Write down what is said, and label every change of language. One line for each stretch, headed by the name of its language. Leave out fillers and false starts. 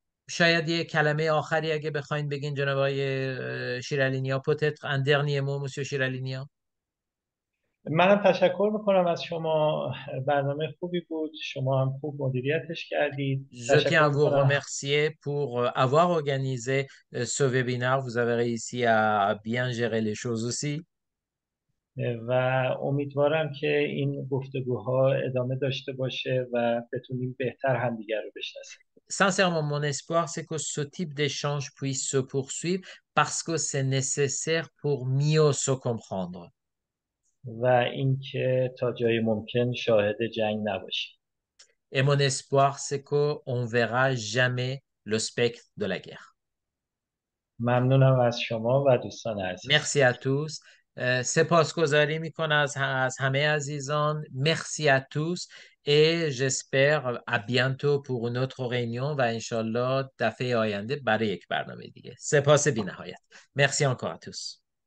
Persian: شاید یه کلمه آخری اگه بخواین بگین جناب آقای شیرالینیا،
French: peut-être un dernier mot, monsieur Shiralinia.
Persian: منم تشکر میکنم از شما. برنامه خوبی بود، شما هم خوب مدیریتش kardید.
French: Je tiens à
Persian: تشکر
French: vous
Persian: میکنم.
French: remercier pour avoir organisé ce webinaire. Vous avez réussi à bien gérer les choses aussi.
Persian: و امیدوارم که این گفتگوها ادامه داشته باشه و بتونیم بهتر همدیگر رو بشناسیم.
French: Sincèrement, mon espoir, c'est que ce type d'échange puisse se poursuivre parce que c'est nécessaire pour mieux se comprendre.
Persian: و اینکه تا جای ممکن شاهد جنگ نباشیم.
French: Et mon espoir, c'est qu'on ne verra jamais le spectre de la guerre.
Persian: ممنونم از شما و دوستان عزیز.
French: Merci à tous.
Persian: سپاسگزاری میکنم از همه عزیزان.
French: Merci à tous. Et j'espère à bientôt pour une autre réunion
Persian: و انشالله دفعه آینده برای یک برنامه دیگه. سپاس بی نهایت.
French: Merci encore à tous.